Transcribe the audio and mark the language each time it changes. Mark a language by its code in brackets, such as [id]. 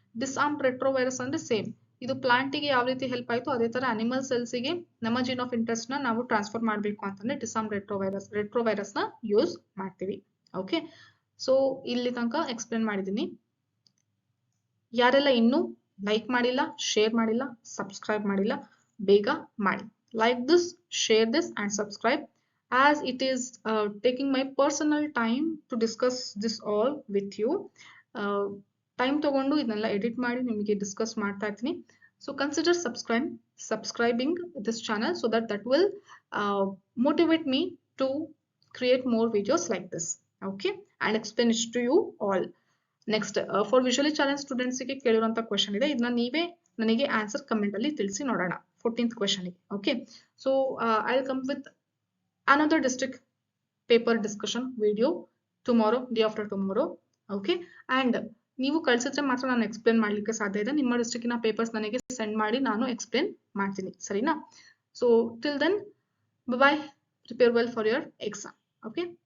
[kn] ಡಿಸ್ಆರ್ಮ್ ರೆಟ್ರೋವೈರಸ್ ಅಂದ್ರೆ ಸೇಮ್, ಇದು ಪ್ಲಾಂಟಿಗೆ ಯಾವ ರೀತಿ ಹೆಲ್ಪ್ ಆಯ್ತು ಅದೇ ತರ ಅನಿಮಲ್ ಸೆಲ್ಸ್ಗೆ ನಮ್ಮ ಜೀನ್ ಆಫ್ ಇಂಟ್ರೆಸ್ಟ್ ನ ನಾವು ಟ್ರಾನ್ಸ್ಫರ್ ಮಾಡಬೇಕು ಅಂತಂದ್ರೆ ಡಿಸ್ಆರ್ಮ್ ರೆಟ್ರೋವೈರಸ್ ನ ಯೂಸ್ ಮಾಡ್ತೀವಿ. ಓಕೆ, ಸೊ ಇಲ್ಲಿ ತನಕ ಎಕ್ಸ್ಪ್ಲೇನ್ ಮಾಡಿದ್ದೀನಿ. ಯಾರೆಲ್ಲ ಇನ್ನೂ ಲೈಕ್ ಮಾಡಿಲ್ಲ, ಶೇರ್ ಮಾಡಿಲ್ಲ, ಸಬ್ಸ್ಕ್ರೈಬ್ ಮಾಡಿಲ್ಲ, ಬೇಗ ಮಾಡಿ. [en] Like this, share this and subscribe, as it is taking my personal time to discuss this all with you. [kn] Time ತಗೊಂಡು ಇದನ್ನೆಲ್ಲ ಎಡಿಟ್ ಮಾಡಿ ನಿಮಗೆ ಡಿಸ್ಕಸ್ ಮಾಡ್ತಾ ಇರ್ತೀನಿ. [en] So consider subscribing this channel so that will motivate me to create more videos like this, okay, and explain it to you all. Next, for visually challenged students [kn] ಗೆ ಕೇಳಿರುವಂತ question ಇದೆ, ಇದನ್ನ ನೀವೇ ನನಗೆ answer comment ಅಲ್ಲಿ ತಿಳಿಸಿ ನೋಡೋಣ. 14th question ಗೆ. [en] Okay, so I will come with another district paper discussion video tomorrow, day after tomorrow. [kn] Okay, and ನೀವು ಕಳಿಸಿದ್ರೆ ಮಾತ್ರ ನಾನು ಎಕ್ಸ್ಪ್ಲೇನ್ ಮಾಡ್ಲಿಕ್ಕೆ ಸಾಧ್ಯ ಇದೆ. ನಿಮ್ಮ ಡಿಸ್ಟ್ರಿಕ್ಟಿನ ಪೇಪರ್ಸ್ ನನಗೆ ಸೆಂಡ್ ಮಾಡಿ ನಾನು ಎಕ್ಸ್ಪ್ಲೇನ್ ಮಾಡ್ತೀನಿ, ಸರಿನಾ? [en] So till then, bye, prepare well for your exam. [kn] Okay.